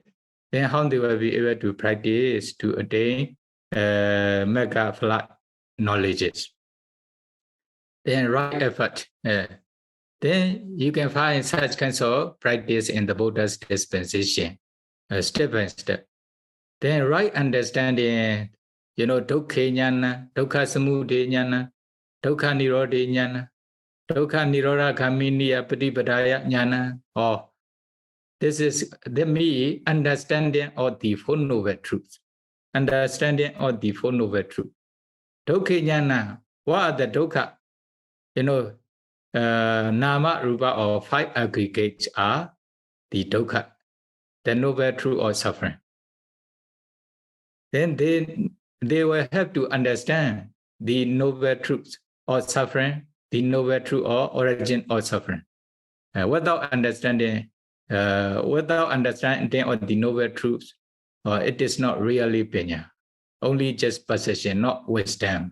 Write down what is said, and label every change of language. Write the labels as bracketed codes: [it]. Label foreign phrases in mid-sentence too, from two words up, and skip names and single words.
[en] Then how they will be able to practice to attain mega flat knowledges? Then right effort. Then you can find such kinds of practice in the Buddha's dispensation, step by step. Then right understanding, [pi] dukkha jnana, dukkha samudaya jnana, dukkha nirodha jnana, dukkha nirodha gaminiya patipadaya jnana. [en] That means understanding of the Four Noble Truths. Understanding of the Four Noble Truths. [pi] Dukkha jnana, [en] what are the dukkha? [pi] Nama, Rupa, [en] or 5 aggregates are the dukkha, the noble truth or suffering. Then they will have to understand the noble truth or suffering, the noble truth or origin or suffering. Without understanding of the noble truth, it is not really panya, only just possession, not wisdom.